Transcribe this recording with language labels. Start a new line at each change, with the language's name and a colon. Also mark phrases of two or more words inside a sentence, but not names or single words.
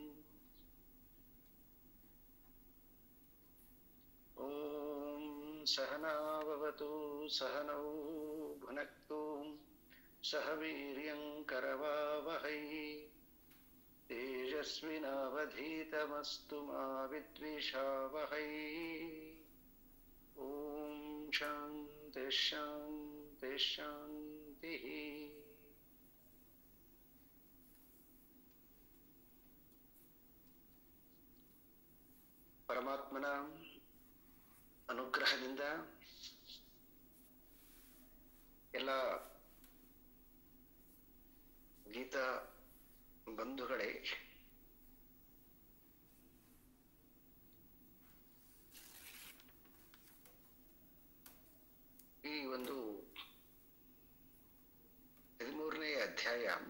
Sanskrit: ॐ सहना भवतु सहनौ भुनक्तु सह वीर्यं करवावहै तेजस्विनावधीतमस्तु मा विद्विषावहै। ॐ शान्ति शान्ति शान्तिः।
Kannada: ಪರಮಾತ್ಮನ ಅನುಗ್ರಹದಿಂದ ಎಲ್ಲ ಗೀತಾ ಬಂಧುಗಳೇ, ಈ ಒಂದು 13ನೇ ಅಧ್ಯಾಯ